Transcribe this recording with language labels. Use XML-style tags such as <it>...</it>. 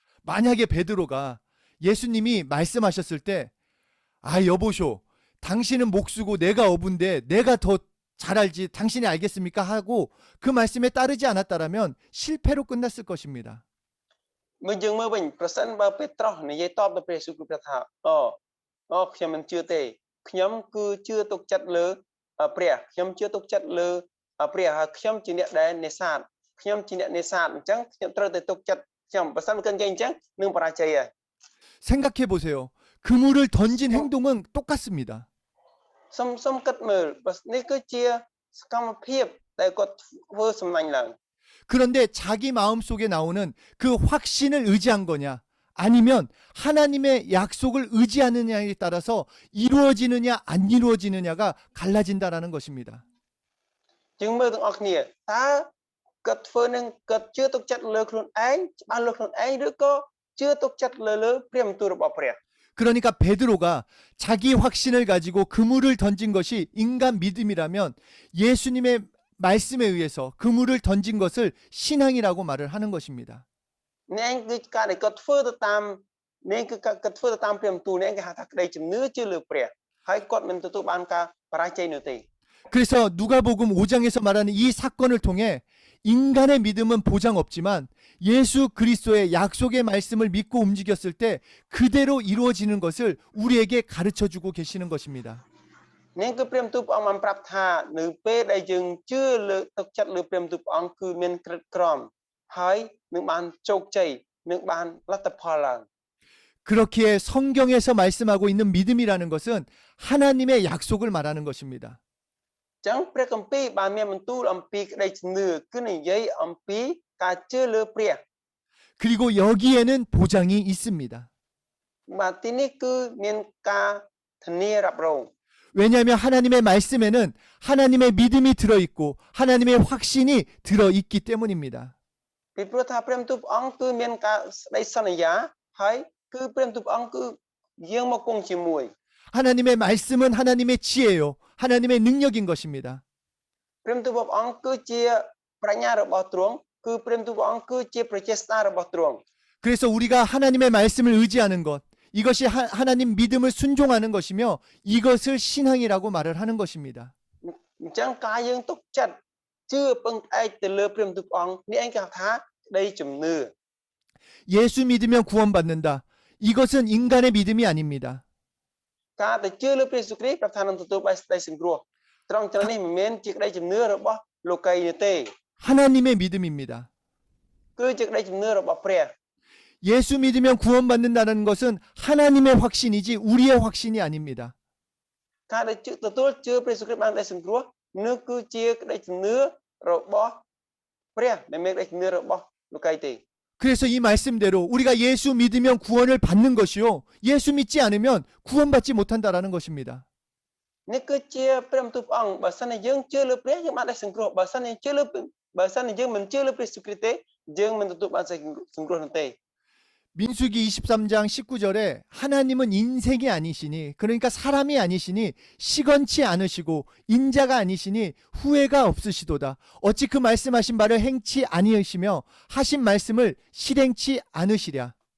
<ko>만약에 베드로가 예수님이 말씀하셨을 때 아, 여보쇼, 당신은 목수고 내가 어부인데 내가 더 잘 알지 당신이 알겠습니까? 하고 그 말씀에 따르지 않았다라면 실패로 끝났을 것입니다.</ko> <km>មើលយើងមើលវិញប្រសិនបើពេត្រុសនិយាយតបទៅព្រះយេស៊ូវគ្រីស្ទថា ខ្ញុំមិនជឿទេខ្ញុំគឺជឿទុកចិត្តលើព្រះខ្ញុំជឿទុកចិត្តលើព្រះហើយខ្ញុំជាអ្នកដែលនេសាទខ្ញុំជាអ្នកនេសាទអញ្ចឹងខ្ញុំត្រូវតែទុកចិត្តខ្ញុំបើសិនមិនអញ្ចឹងនឹងបរាជ័យហើយ</km> <ko>생각해 보세요. 그물을 던진 행동은 똑같습니다.</ko> <km>សុំគិតមើលនេះគឺជាសកម្មភាពដែលគាត់ធ្វើសំណាញ់ឡើង</km> <ko>그런데 자기 마음속에 나오는 그 확신을 의지한 거냐 아니면 하나님의 약속을 의지하느냐에 따라서 이루어지느냐 안 이루어지느냐가 갈라진다라는 것입니다.</ko> <km>ជាងមើលទាំងអស់គ្នាតើគាត់ធ្វើនឹងគាត់ជឿទុកចិត្តលើខ្លួនឯងច្បាស់លើខ្លួនឯងឬក៏ជឿទុកចិត្តលើព្រះបន្ទូលរបស់ព្រះ</km> <ko>그러니까 베드로가 자기 확신을 가지고 그물을 던진 것이 인간 믿음이라면 예수님의 말씀에 의해서 그물을 던진 것을 신앙이라고 말을 하는 것입니다.</ko> <km>អ្នកឯងគឺការដែលគាត់ធ្វើទៅតាមអ្នកគឺគាត់ធ្វើទៅតាមព្រះបន្ទូលអ្នកគេហៅថាក្តីជំនឿជឿលើព្រះហើយគាត់មិនទទួលបានការបរាជ័យនោះទេ</km> <ko>그래서 누가복음 5장에서 말하는 이 사건을 통해 인간의 믿음은 보장 없지만 예수 그리스도의 약속의 말씀을 믿고 움직였을 때 그대로 이루어지는 것을 우리에게 가르쳐 주고 계시는 것입니다.</ko> <km>នេះគឺព្រះបន្ទូលព្រះអង្គបានប្រាប់ថានៅពេលដែលយើងជឿលើទុកចិត្តលើព្រះបន្ទូលព្រះអង្គគឺមានក្រិតក្រមហើយនឹងបានជោគជ័យនឹងបានលទ្ធផលឡើង</km> <ko>그렇기에 성경에서 말씀하고 있는 믿음이라는 것은 하나님의 약속을 말하는 것입니다.</ko> <km>ចឹងព្រះគម្ពីរបានមានបន្ទូលអំពីក្តីជំនឿគឺនិយាយអំពីការជឿលើព្រះ</km> <ko>그리고 여기에는 보장이 있습니다.</ko> <km>បាទទីនេះគឺមានការធានារ៉ាប់រង</km> <ko>왜냐하면 하나님의 말씀에는 하나님의 믿음이 들어있고 하나님의 확신이 들어있기 때문입니다.</ko> <km>ពីព្រោះថាព្រះបន្ទូលព្រះអង្គគឺមានការស្ដីសន្យាហើយគឺព្រះបន្ទូលព្រះអង្គគឺយើងមកគង់ជាមួយ</km> <ko>하나님의 말씀은 하나님의 지혜요. 하나님의 능력인 것입니다.</ko> <km>ព្រះបន្ទូលព្រះអង្គគឺជាប្រាជ្ញារបស់ទ្រង់គឺព្រះបន្ទូលព្រះអង្គគឺជាប្រជាស្ដាររបស់ទ្រង់</km> <ko>그래서 우리가 하나님의 말씀을 의지하는 것 이것이 하나님 믿음을 순종하는 것이며 이것을 신앙이라고 말을 하는 것입니다.</ko> <km>អញ្ចឹងការយើងទុកចិត្តជឿពឹងផ្អែកទៅលើព្រះបន្ទូលព្រះអង្គនេះឯងគេហៅថាក្តីជំនឿ</km> <ko>예수 믿으면 구원받는다. 이것은 인간의 믿음이 아닙니다.</ko> <km>ការទៅជឿលើព្រះយេស៊ូវគ្រីស្ទប្រាប់ថានឹងទទួលបានសេចក្តីសង្គ្រោះត្រង់ចំណុចនេះមិនមែនជាក្តីជំនឿរបស់លោកីនោះទេ</km> <ko>하나님의 믿음입니다.</ko> <km>គឺជាក្តីជំនឿរបស់ព្រះ</km> <ko>예수 믿으면 구원받는다는 것은 하나님의 확신이지 우리의 확신이 아닙니다.</ko> <km>ការដែលទទួលជឿព្រះយេស៊ូវគ្រីស្ទបានក្តីសង្គ្រោះនោះគឺជាក្តីជំនឿរបស់ព្រះដែលមានក្តីជំនឿរបស់លោកីទេ</km> <ko>그래서 이 말씀대로 우리가 예수 믿으면 구원을 받는 것이요. 예수 믿지 않으면 구원받지 못한다라는 것입니다.</ko> <km>នេះគឺជាព្រះបន្ទូលព្រះអង្គបើសិនជាយើងជឿលើព្រះយើងបានក្តីសង្គ្រោះបើសិនជាយើងមិនជឿលើព្រះយេស៊ូវគ្រីស្ទទេយើងមិនទទួលបានសេចក្តីសង្គ្រោះនោះទេ</km> <ko>민수기 23장 19절에 하나님은 인생이 아니시니 그러니까 사람이 아니시니 시건치 않으시고 인자가 아니시니 후회가 없으시도다. 어찌 그 말씀하신 바를 행치 아니하시며 하신 말씀을 실행치 않으시랴.</ko>